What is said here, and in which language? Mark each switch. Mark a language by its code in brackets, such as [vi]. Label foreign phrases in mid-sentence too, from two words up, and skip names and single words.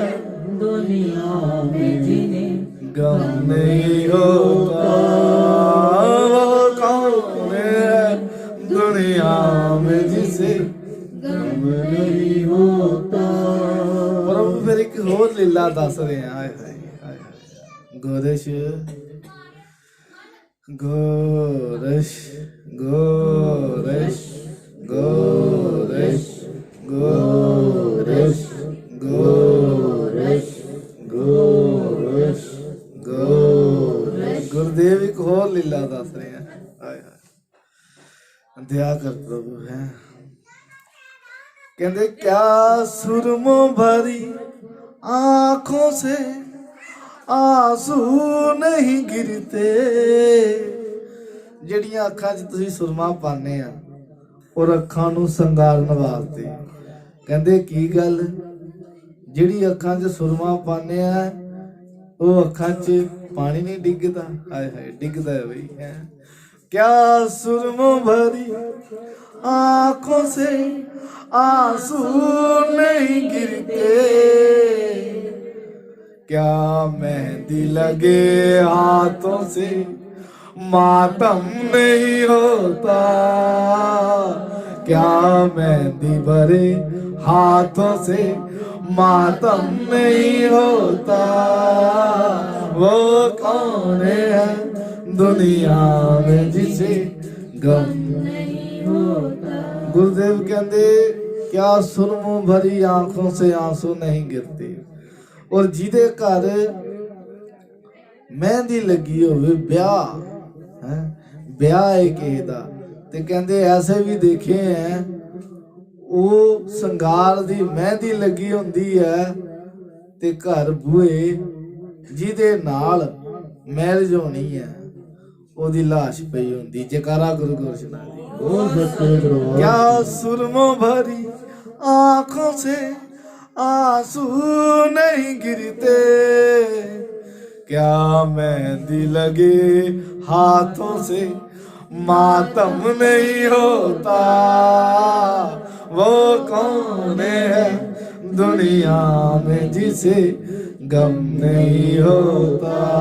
[hi] दुनिया में जिन्हें गम नहीं होता। वो कौन है दुनिया में जिसे गम नहीं होता। [pa] ਪ੍ਰਭੂ ਫਿਰ ਇੱਕ ਹੋਰ ਲੀਲਾ ਦੱਸ ਰਹੇ ਹੈਂ। [hi] हाय हाय हाय हाय। गोरश गोरश गोरश गोरश गोरश गोरश गोरश गोरश। [pa] ਗੁਰੂਦੇਵ ਇੱਕ ਹੋਰ ਲੀਲਾ ਦੱਸ ਰਹੇ ਹੈਂ। [hi] हाय हाय। दया कर प्रभु है। कहते क्या सुरमों भरी आंखों से आंसू नहीं गिरते। [pa] ਜਿਹੜੀਆਂ ਅੱਖਾਂ 'ਚ ਤੁਸੀਂ ਸੁਰਮਾ ਪਾਉਂਦੇ ਆ ਔਰ ਅੱਖਾਂ ਨੂੰ ਸੰਗਾਰਨ ਵਾਸਤੇ। ਕਹਿੰਦੇ ਕੀ ਗੱਲ ਜਿਹੜੀ ਅੱਖਾਂ 'ਚ ਸੁਰਮਾ ਪਾਉਂਦੇ ਆ ਉਹ ਅੱਖਾਂ 'ਚ ਪਾਣੀ ਨਹੀਂ ਡਿੱਗਦਾ। ਹਾਏ ਹਾਏ ਡਿੱਗਦਾ ਹੈ ਬਈ ਹੈ। [hi] क्या सुरमों भरी आंखों से आंसू नहीं गिरते। क्या मेहंदी लगे हाथों से मातम नहीं होता। क्या मेहंदी भरे हाथों से मातम नहीं होता। वो कौन है दुनिया में जिसे गम नहीं होता। गुरुदेव कहते क्या सुरमों भरी आंखों से आंसू नहीं गिरते। [pa] ਔਰ ਜਿਦੇ ਘਰ ਮਹਿੰਦੀ ਲੱਗੀ ਹੋਵੇ ਬਿਆਹ ਹੈ ਬਿਆਹ ਹੈ ਕਿਸੀ ਦਾ ਤੇ ਕਹਿਤੇ ਐਸੇ ਭੀ ਦੇਖੇ ਹੈਂ ਵੋ ਸੰਗਾਰ ਦੀ ਮਹਿੰਦੀ ਲੱਗੀ ਹੁੰਦੀ ਹੈ ਤੇ ਘਰ ਬੂਹੇ ਜਿਦੇ ਨਾਲ ਮੈਰਿਜ ਹੋਣੀ ਹੈ ਓਦੀ ਲਾਸ਼ ਪਈ ਹੁੰਦੀ। ਜੈਕਾਰਾ ਗੁਰੂ ਗੋਰਕਸ਼ਨਾ ਦੀ। [hi] क्या सुरमों भरी आंखों से आंसू नहीं गिरते। क्या मेहंदी लगे हाथों से मातम नहीं होता। वो कौन है दुनिया में जिसे गम नहीं होता।